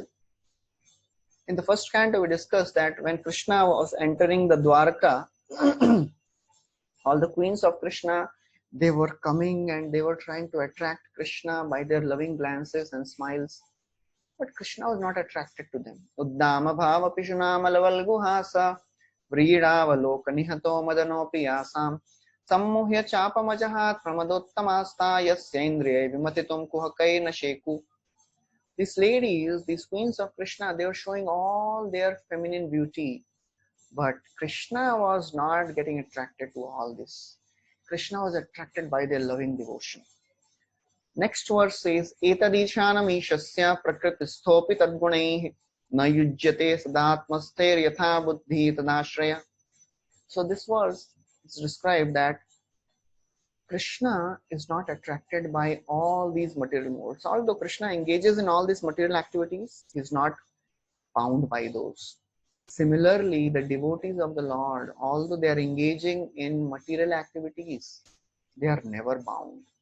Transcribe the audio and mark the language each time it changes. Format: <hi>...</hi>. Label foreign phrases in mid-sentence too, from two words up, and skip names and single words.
<en>In the first canto, we discussed that when Krishna was entering the Dwarka, all the queens of Krishna, they were coming and they were trying to attract Krishna by their loving glances and smiles. But Krishna was not attracted to them.</en> <sa>Uddama bhava pishunama lavalguhasa vridavalok nihato madanopi yasam sammuhya chapamajahat pramadottamaasta yasyendriya vimatitum kuhakaina sheku.</sa> <en>These ladies, these queens of Krishna, they were showing all their feminine beauty. But Krishna was not getting attracted to all this. Krishna was attracted by their loving devotion. Next verse says,</en> <sa>Etadishanam ishasya prakritisthopi tadgunaihi na yujyate sadatmaster yatha buddhi tadashraya.</sa> <en>So this verse is described that Krishna is not attracted by all these material modes. Although Krishna engages in all these material activities, he is not bound by those. Similarly, the devotees of the Lord, although they are engaging in material activities, they are never bound.</en>